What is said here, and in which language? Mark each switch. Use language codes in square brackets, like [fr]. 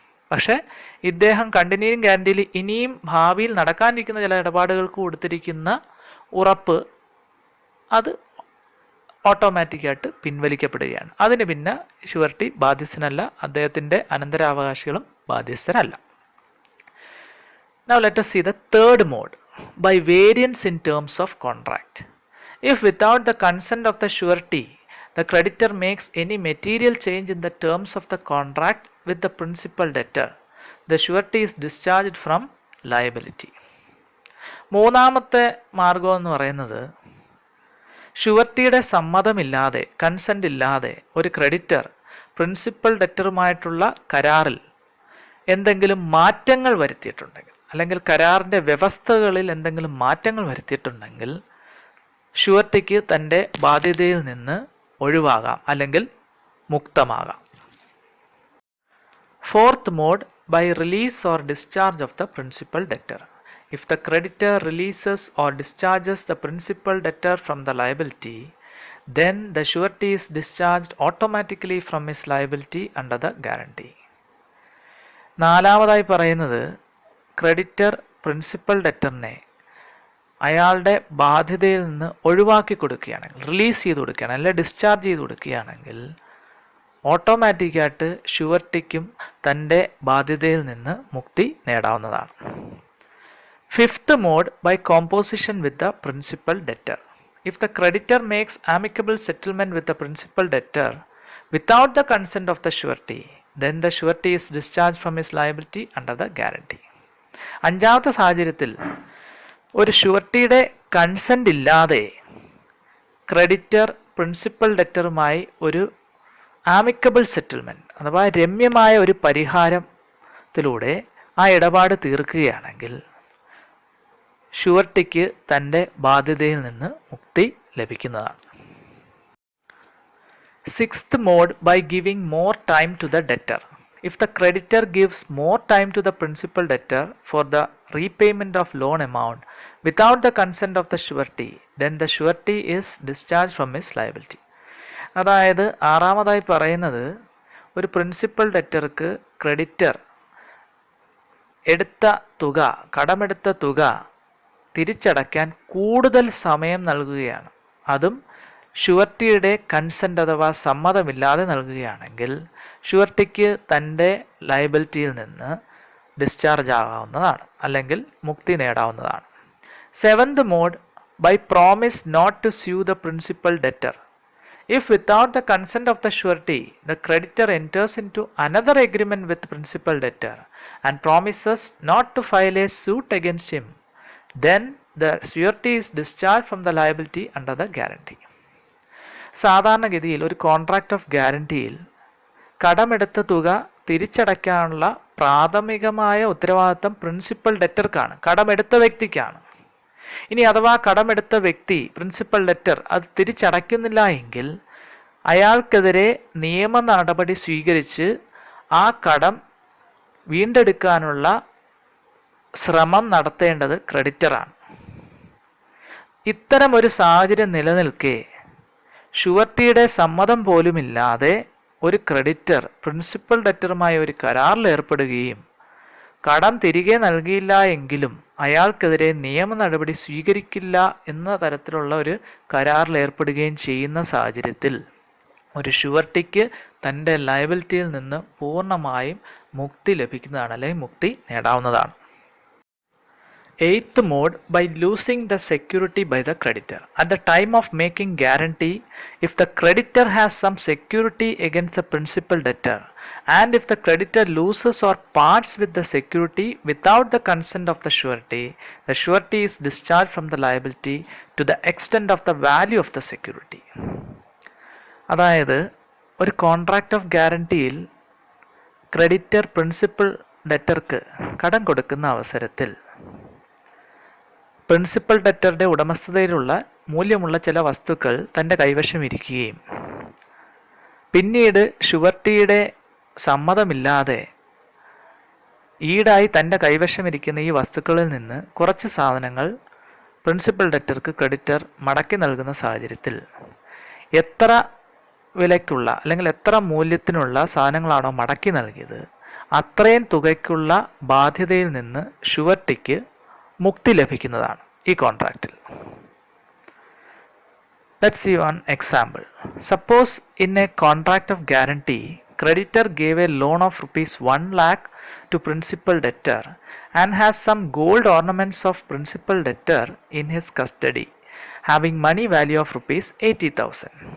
[ml] പക്ഷേ ഇദ്ദേഹം കണ്ടിന്യൂയിങ് ഗ്യാരണ്ടിയിൽ ഇനിയും ഭാവിയിൽ നടക്കാനിരിക്കുന്ന ചില ഇടപാടുകൾക്ക് കൊടുത്തിരിക്കുന്ന ഉറപ്പ് അത് ഓട്ടോമാറ്റിക്കായിട്ട് പിൻവലിക്കപ്പെടുകയാണ്. അതിന് പിന്നെ ഷുവർട്ടി ബാധ്യസ്ഥനല്ല, അദ്ദേഹത്തിൻ്റെ അനന്തരാവകാശികളും ബാധ്യസ്ഥരല്ല. [en] Now let us see the third mode, by variance in terms of contract. If without the consent of the surety, the creditor makes any material change in the terms of the contract with the principal debtor, the surety is discharged from liability. [ml] മൂന്നാമത്തെ മാർഗം എന്ന് പറയുന്നത് ഷുവർട്ടിയുടെ സമ്മതമില്ലാതെ, consent ഇല്ലാതെ ഒരു creditor principal ഡെറ്ററുമായിട്ടുള്ള കരാറിൽ എന്തെങ്കിലും മാറ്റങ്ങൾ വരുത്തിയിട്ടുണ്ടെങ്കിൽ അല്ലെങ്കിൽ കരാറിൻ്റെ വ്യവസ്ഥകളിൽ എന്തെങ്കിലും മാറ്റങ്ങൾ വരുത്തിയിട്ടുണ്ടെങ്കിൽ ഷുവർട്ടിക്ക് തൻ്റെ ബാധ്യതയിൽ നിന്ന് ഒഴിവാകാം അല്ലെങ്കിൽ മുക്തമാകാം. [en] Fourth mode, by release or discharge of the principal debtor. If the creditor releases or discharges the principal debtor from the liability, then the surety is discharged automatically from his liability under the guarantee. [ml] നാലാമതായി പറയുന്നത് creditor principal ഡെറ്ററിനെ അയാളുടെ ബാധ്യതയിൽ നിന്ന് ഒഴിവാക്കി കൊടുക്കുകയാണെങ്കിൽ, release ചെയ്ത് കൊടുക്കുകയാണ് അല്ലെങ്കിൽ discharge ചെയ്ത് കൊടുക്കുകയാണെങ്കിൽ ഓട്ടോമാറ്റിക്കായിട്ട് ഷുവർട്ടിക്കും തൻ്റെ ബാധ്യതയിൽ നിന്ന് മുക്തി നേടാവുന്നതാണ്. [en] Fifth mode, by composition with the principal debtor. If the creditor makes amicable settlement with the principal debtor without the consent of the surety, then the surety is discharged from his liability under the guarantee. [ml] അഞ്ചാമത്തെ സാഹചര്യത്തിൽ ഒരു ഷുവർട്ടിയുടെ consent ഇല്ലാതെ creditor principal ഡെറ്ററുമായി ഒരു ആമിക്കബിൾ settlement അഥവാ രമ്യമായ ഒരു പരിഹാരത്തിലൂടെ ആ ഇടപാട് തീർക്കുകയാണെങ്കിൽ ഷുവർട്ടിക്ക് തൻ്റെ ബാധ്യതയിൽ നിന്ന് മുക്തി ലഭിക്കുന്നതാണ്. [en] Sixth mode, by giving more time to the debtor. If the creditor gives more time to the principal debtor for the repayment of loan amount without the consent of the surety, then the surety is discharged from his liability. [ml] അതായത് ആറാമതായി പറയുന്നത് ഒരു principal ഡെറ്റർക്ക് creditor എടുത്ത തുക കടമെടുത്ത തുക തിരിച്ചടയ്ക്കാൻ കൂടുതൽ സമയം നൽകുകയാണ്, അതും ഷുവർട്ടിയുടെ കൺസെൻ്റ് അഥവാ സമ്മതമില്ലാതെ നൽകുകയാണെങ്കിൽ ഷുവർട്ടിക്ക് തൻ്റെ ലയബിലിറ്റിയിൽ നിന്ന് ഡിസ്ചാർജ് ആകാവുന്നതാണ് അല്ലെങ്കിൽ മുക്തി നേടാവുന്നതാണ്. [en] Seventh mode, by promise not to sue the principal debtor. If without the consent of the surety, the creditor enters into another agreement with principal debtor and promises not to file a suit against him, then the surety is discharged from the liability under the guarantee. [ml] സാധാരണഗതിയിൽ ഒരു contract of ഗ്യാരണ്ടിയിൽ കടമെടുത്ത തുക തിരിച്ചടയ്ക്കാനുള്ള പ്രാഥമികമായ ഉത്തരവാദിത്തം principal ഡെറ്റർക്കാണ്, കടമെടുത്ത വ്യക്തിക്കാണ്. ഇനി അഥവാ കടമെടുത്ത വ്യക്തി principal debtor അത് തിരിച്ചടയ്ക്കുന്നില്ല എങ്കിൽ അയാൾക്കെതിരെ നിയമ നടപടി സ്വീകരിച്ച് ആ കടം വീണ്ടെടുക്കാനുള്ള ശ്രമം നടത്തേണ്ടത് ക്രെഡിറ്ററാണ്. ഇത്തരമൊരു സാഹചര്യം നിലനിൽക്കെ ഷുവർട്ടിയുടെ സമ്മതം പോലുമില്ലാതെ ഒരു ക്രെഡിറ്റർ പ്രിൻസിപ്പൽ ഡെറ്ററുമായി ഒരു കരാറിൽ ഏർപ്പെടുകയും കടം തിരികെ നൽകിയില്ല എങ്കിലും അയാൾക്കെതിരെ നിയമ നടപടി സ്വീകരിക്കില്ല എന്ന തരത്തിലുള്ള ഒരു കരാറിൽ ഏർപ്പെടുകയും ചെയ്യുന്ന സാഹചര്യത്തിൽ ഒരു ഷുവർട്ടിക്ക് തൻ്റെ ലയബിലിറ്റിയിൽ നിന്ന് പൂർണ്ണമായും മുക്തി ലഭിക്കുന്നതാണ് അല്ലെങ്കിൽ മുക്തി നേടാവുന്നതാണ്. [en] Eighth mode, by losing the security by the creditor. At the time of making guarantee, if the creditor has some security against the principal debtor, and if the creditor loses or parts with the security without the consent of the surety is discharged from the liability to the extent of the value of the security. [ml] അതായത് ഒരു contract of ഗ്യാരണ്ടിയിൽ creditor principal ഡെറ്റർക്ക് കടം കൊടുക്കുന്ന അവസരത്തിൽ principal ഡെറ്ററുടെ ഉടമസ്ഥതയിലുള്ള മൂല്യമുള്ള ചില വസ്തുക്കൾ തൻ്റെ കൈവശം ഇരിക്കുകയും പിന്നീട് ഷുവർട്ടിയുടെ സമ്മതമില്ലാതെ ഈടായി തൻ്റെ കൈവശം ഇരിക്കുന്ന ഈ വസ്തുക്കളിൽ നിന്ന് കുറച്ച് സാധനങ്ങൾ പ്രിൻസിപ്പൽ ഡെറ്റർക്ക് ക്രെഡിറ്റർ മടക്കി നൽകുന്ന സാഹചര്യത്തിൽ എത്ര വിലയ്ക്കുള്ള അല്ലെങ്കിൽ എത്ര മൂല്യത്തിനുള്ള സാധനങ്ങളാണോ മടക്കി നൽകിയത് അത്രയും തുകയ്ക്കുള്ള ബാധ്യതയിൽ നിന്ന് ഷുവർട്ടിക്ക് മുക്തി ലഭിക്കുന്നതാണ് ഈ കോൺട്രാക്റ്റിൽ. [en] Let's see one example. Suppose in a contract of guarantee, creditor gave a loan of rupees 1 lakh to principal debtor and has some gold ornaments of principal debtor in his custody, having money value of rupees 80,000.